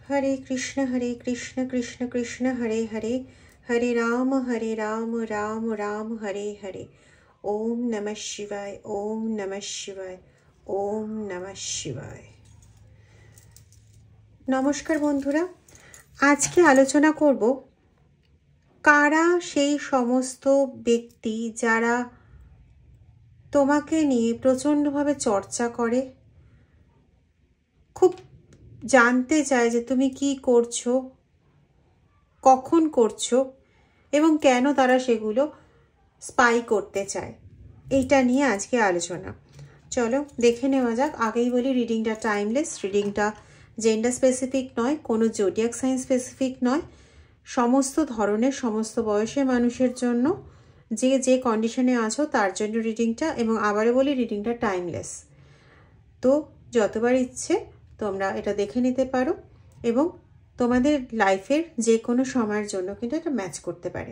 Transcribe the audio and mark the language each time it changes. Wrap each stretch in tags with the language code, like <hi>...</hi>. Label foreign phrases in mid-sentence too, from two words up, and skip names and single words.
<sa>हरे कृष्ण कृष्ण कृष्ण हरे हरे, हरे राम राम राम हरे हरे। ओम नमः शिवाय, ओम नमः शिवाय, ओम नमः शिवाय।</sa> <bn>নমস্কার বন্ধুরা, আজ কে আলোচনা করব কারা সেই সমস্ত ব্যক্তি যারা তোমাকে নিয়ে প্রচণ্ডভাবে চর্চা করে, খুব জানতে চায় যে তুমি কী করছো, কখন করছো এবং কেন তারা সেগুলো স্পাই করতে চায়। এটা নিয়ে আজ কে আলোচনা। চলো দেখে नेওয়া যাক। আগেই বলি রিডিংটা টাইমলেস, রিডিংটা</bn> <en>gender specific</en> <bn>নয়, কোনো</bn> <en>zodiac sign specific</en> <bn>নয়, সমস্ত ধরনের সমস্ত বয়সের মানুষের জন্য, যে যে কন্ডিশনে আছো তার জন্য রিডিংটা। এবং আবারও বলি রিডিংটা টাইমলেস, তো যতবার ইচ্ছে তোমরা এটা দেখে নিতে পারো এবং তোমাদের লাইফের যে কোনো সময়ের জন্য কিন্তু এটা ম্যাচ করতে পারে।</bn>